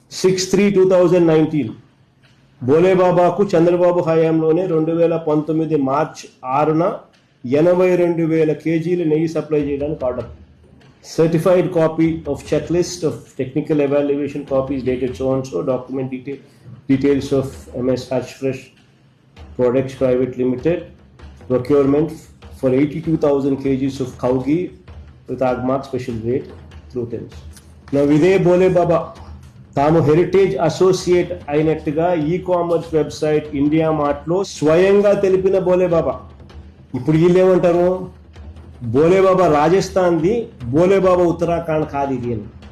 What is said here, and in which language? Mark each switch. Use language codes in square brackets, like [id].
[te] 6/3/2019 బోలేబాబాకు చంద్రబాబు హయాంలోనే 2019 మార్చ్ 6న 82,000 కేజీల నెయ్యి సప్లై చేయడానికి order. [en] Certified copy of checklist of technical evaluation copies dated so and so. Document details of MS Hatch Fresh Products Private Limited procurement for 82,000 kgs of cow ghee with Agmark special grade through TIMS. [te] Now ఇదే బోలేబాబా తాము heritage associate అయినట్టుగా e commerce website India మార్ట్లో స్వయంగా తెలిపిన బోలేబాబా ఇప్పుడు వీళ్ళేమంటారు, బోలేబాబా రాజస్థాన్ది, బోలేబాబా ఉత్తరాఖండ్ కాదు ఇది అని.